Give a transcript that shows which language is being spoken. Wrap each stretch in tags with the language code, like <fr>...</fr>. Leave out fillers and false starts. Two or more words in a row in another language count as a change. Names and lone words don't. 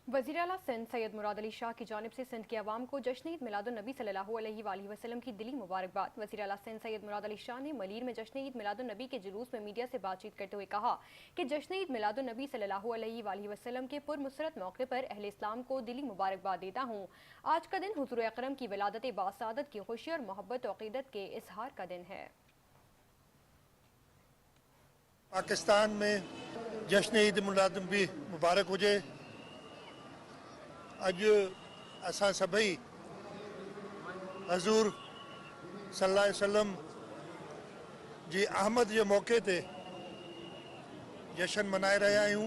<ur>وزیر اعلیٰ سندھ سید مراد علی شاہ کی جانب سے سندھ کے عوام کو جشن عید میلاد النبی</ur> <ar>صلى الله عليه وسلم</ar> <ur>کی دلی مبارکباد. وزیر اعلیٰ سندھ سید مراد علی شاہ نے ملیر میں جشن عید میلاد النبی کے جلوس میں میڈیا سے بات چیت کرتے ہوئے کہا کہ جشن عید میلاد النبی</ur> <ar>صلى الله عليه وسلم</ar> <ur>کے پرمسرت موقع پر اہل اسلام کو دلی مبارکباد دیتا ہوں. آج کا دن حضور اکرم کی ولادت باسعادت کی خوشی اور محبت اور عقیدت کے اظہار کا دن ہے.</ur> <sd>पाकिस्तान में जश्न ईद मिलाद नबी मुबारक हुजे। अज असां सभई हज़ूर</sd> <ar>صلى الله عليه وسلم</ar> <sd>जी आमद जे मौके ते जश्न मनाए रहिया आहियूं।</sd>